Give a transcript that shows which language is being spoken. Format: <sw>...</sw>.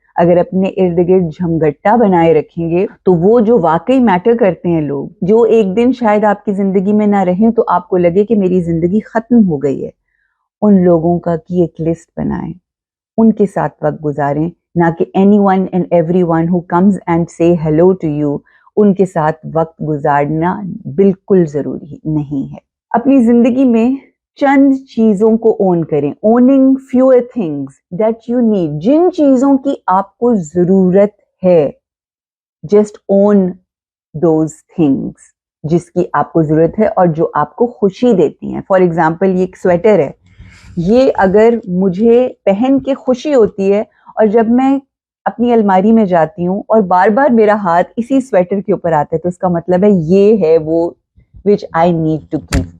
<ur>اگر اپنے ارد گرد جھمگٹا بنائے رکھیں گے تو وہ جو واقعی میٹر کرتے ہیں لوگ، جو ایک دن شاید آپ کی زندگی میں نہ رہیں تو آپ کو لگے کہ میری زندگی ختم ہو گئی ہے، ان لوگوں کا کی ایک لسٹ بنائیں، ان کے ساتھ وقت گزاریں، نہ کہ</ur> <en>Anyone and everyone who comes and say hello to you.</en> <ur>ان کے ساتھ وقت گزارنا بالکل ضروری نہیں ہے. اپنی زندگی میں چند چیزوں کو اون کریں.</ur> <en>Owning fewer things that you need.</en> <ur>جن چیزوں کی آپ کو ضرورت ہے،</ur> <en>just own those things</en> <ur>جس کی آپ کو ضرورت ہے اور جو آپ کو خوشی دیتی ہیں.</ur> <en>for example</en> <ur>یہ ایک سویٹر ہے، یہ اگر مجھے پہن کے خوشی ہوتی ہے اور جب میں اپنی الماری میں جاتی ہوں اور بار بار میرا ہاتھ اسی سویٹر کے اوپر آتا ہے تو اس کا مطلب ہے یہ ہے وہ</ur> <en>which I need to keep.</en>